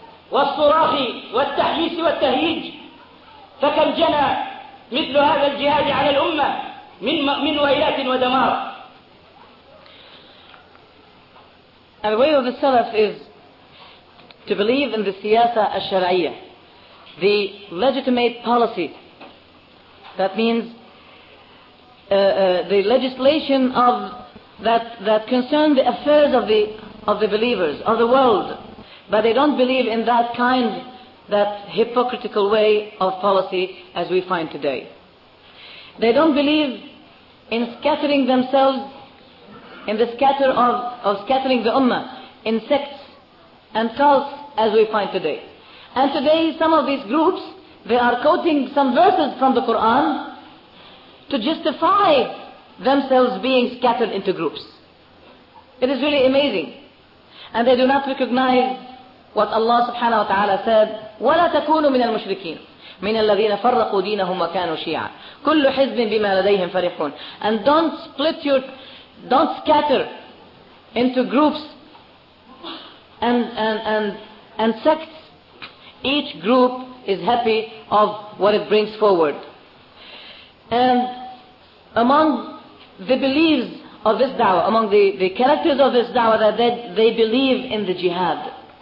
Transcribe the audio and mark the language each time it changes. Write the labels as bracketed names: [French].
[Arabic] والصراخ والتحليس والتهيج، فكم جنى مثل هذا الجهاد على الأمة من ويلات ودمار. [English] The way of the Salaf is to believe in the siyasa al-shar'iyya, the legitimate policy. That means the legislation of that concern the affairs of the believers of the world, but they don't believe in that kind, that hypocritical way of policy as we find today. They don't believe in scattering themselves, in the scatter of scattering the ummah in sects and cults as we find today. And today some of these groups, they are quoting some verses from the Quran to justify themselves being scattered into groups. It is really amazing. And they do not recognize what Allah subhanahu wa ta'ala said, [Arabic] وَلَا تَكُونُوا مِنَ الْمُشْرِكِينَ مِنَ الَّذِينَ فَرَّقُوا دِينَهُمْ وَكَانُوا شِيعًا كُلُّ حِزْبٍ بِمَا لَدَيْهِمْ فَرِحُونَ. [English] And don't scatter into groups and sects. Each group is happy of what it brings forward. And among the beliefs of this da'wah, among the characters of this da'wah, that they believe in the jihad.